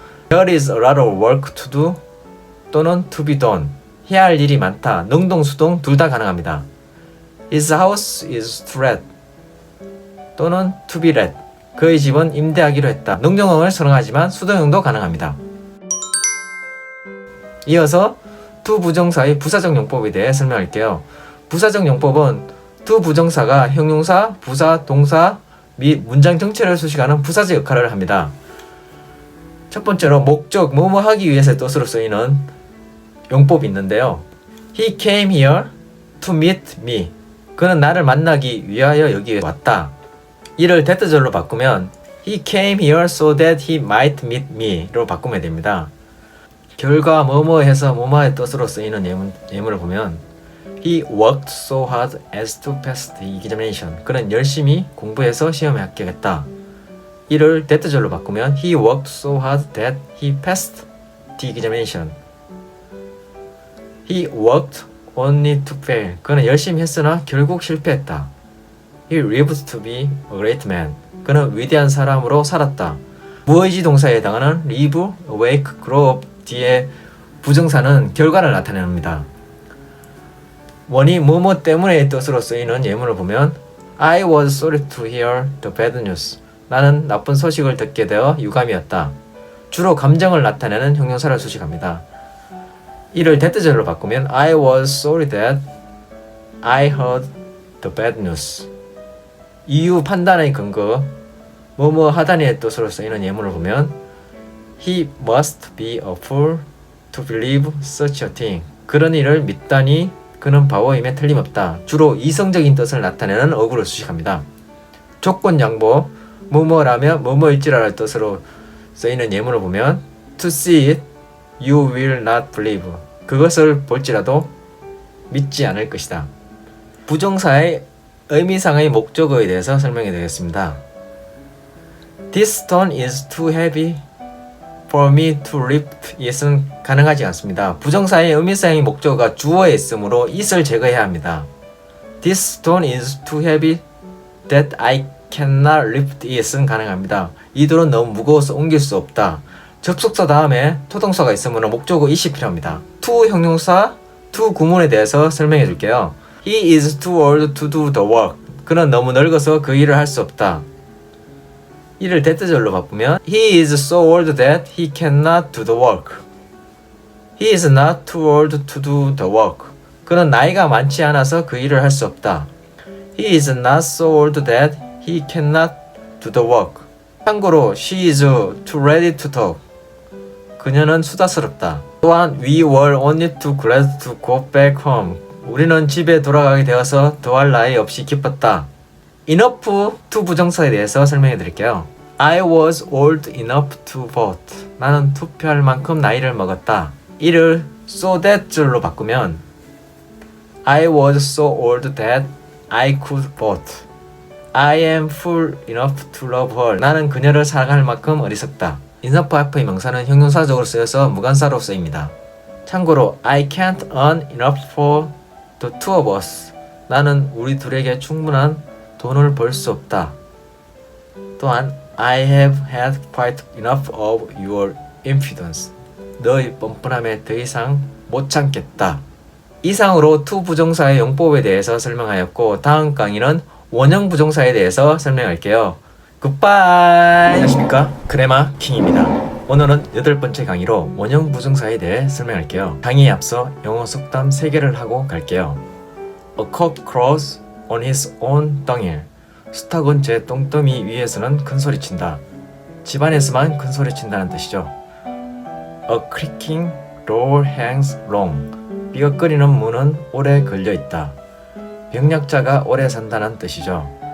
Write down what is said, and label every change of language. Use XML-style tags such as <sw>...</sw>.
<en>There is a lot of work to do 또는 to be done.</en> <ko>해야 할 일이 많다. 능동, 수동 둘 다 가능합니다.</ko> <en>His house is to let 또는 to be let.</en> <ko>그의 집은 임대하기로 했다. 능동형을 사용하지만 수동형도 가능합니다. 이어서 to 부정사의 부사적 용법에 대해 설명할게요. 부사적 용법은 to 부정사가 형용사, 부사, 동사 및 문장 전체를 수식하는 부사적 역할을 합니다. 첫 번째로 목적, 뭐뭐 하기 위해서의 뜻으로 쓰이는 용법이 있는데요.</ko> <en>He came here to meet me.</en> <ko>그는 나를 만나기 위하여 여기에 왔다. 이를 대표절로 바꾸면</ko> <en>He came here so that he might meet me로</en> <ko>바꾸면 됩니다. 결과 뭐뭐 해서 뭐뭐의 뜻으로 쓰이는 예문을 보면</ko> <en>He worked so hard as to pass the examination.</en> <ko>그는 열심히 공부해서 시험에 합격했다. 이를 대표절로 바꾸면</ko> <en>He worked so hard that he passed the examination. He worked only to fail.</en> <ko>그는 열심히 했으나 결국 실패했다.</ko> <en>He lived to be a great man.</en> <ko>그는 위대한 사람으로 살았다. 무의지 동사에 해당하는 live, awake, grow up 뒤에 부정사는 결과를 나타냅니다. 원이 뭐뭐 때문에의 뜻으로 쓰이는 예문을 보면</ko> <en>I was sorry to hear the bad news.</en> <ko>나는 나쁜 소식을 듣게 되어 유감이었다. 주로 감정을 나타내는 형용사를 수식합니다. 이를 대표절로 바꾸면</ko> <en>I was sorry that I heard the bad news.</en> <ko>이유 판단의 근거, 뭐뭐 하다니의 뜻으로 쓰이는 예문을 보면</ko> <en>He must be a fool to believe such a thing.</en> <ko>그런 일을 믿다니 그는 바보임에 틀림없다. 주로 이성적인 뜻을 나타내는 어구를 수식합니다. 조건 양보, 뭐뭐라며 뭐뭐일지라는 뜻으로 쓰이는 예문을 보면</ko> <en>To see it, you will not believe.</en> <ko>그것을 볼지라도 믿지 않을 것이다. 부정사의 의미상의 목적어에 대해서 설명해 드리겠습니다.</ko> <en>This stone is too heavy for me to lift it은</en> <ko>가능하지 않습니다. 부정사의 의미상의 목적어가 주어에 있으므로 it을 제거해야 합니다.</ko> <en>This stone is too heavy that I cannot lift it은</en> <ko>가능합니다. 이 돌은 너무 무거워서 옮길 수 없다. 접속사 다음에 토동사가 있으므로 목적어 it이 필요합니다. to 형용사, to 구문에 대해서 설명해 줄게요.</ko> <en>He is too old to do the work.</en> <ko>그는 너무 늙어서 그 일을 할 수 없다. 이를 대표절로 바꾸면</ko> <en>He is so old that he cannot do the work. He is not too old to do the work.</en> <ko>그는 나이가 많지 않아서 그 일을 할 수 없다.</ko> <en>He is not so old that he cannot do the work. 참고로 she is too ready to talk.</en> <ko>그녀는 수다스럽다.</ko> <en>또한 we were only too glad to go back home.</en> <ko>우리는 집에 돌아가게 되어서 더할 나위 없이 기뻤다. enough to 부정사에 대해서 설명해 드릴게요.</ko> <en>I was old enough to vote.</en> <ko>나는 투표할 만큼 나이를 먹었다.</ko> <en>이를 so that</en> <ko>줄로 바꾸면</ko> <en>I was so old that I could vote. I am fool enough to love her.</en> <ko>나는 그녀를 사랑할 만큼 어리석다. enough 앞의 명사는 형용사적으로 쓰여서 무관사로 쓰입니다.</ko> <en>참고로 I can't earn enough for the two of us.</en> <ko>나는 우리 둘에게 충분한 돈을 벌 수 없다.</ko> <en>또한 I have had quite enough of your impudence.</en> <ko>너의 뻔뻔함에 더 이상 못 참겠다. 이상으로 to 부정사의 용법에 대해서 설명하였고 다음 강의는 원형 부정사에 대해서 설명할게요. 굿바이! 안녕하십니까? 그래마 킹입니다. 오늘은 8번째 강의로 원형 부정사에 대해 설명할게요. 강의에 앞서 영어 속담 3개를 하고 갈게요.</ko> <en>A cock crows on his own 덩일.</en> <ko>수탉은 제 똥더미 위에서는 큰소리친다. 집안에서만 큰소리친다는 뜻이죠.</ko> <en>A creaking door hangs long.</en> <ko>삐걱거리는 문은 오래 걸려있다. 병약자가 오래 산다는 뜻이죠.</ko>